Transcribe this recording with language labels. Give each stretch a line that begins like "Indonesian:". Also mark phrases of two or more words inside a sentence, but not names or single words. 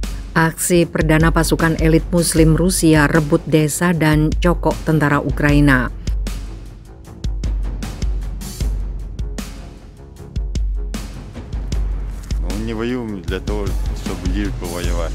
Indonesian: Aksi perdana pasukan elit Muslim Rusia rebut desa dan cokok tentara Ukraina.
Russian: Мы не воюем для того, чтобы лишь повоевать.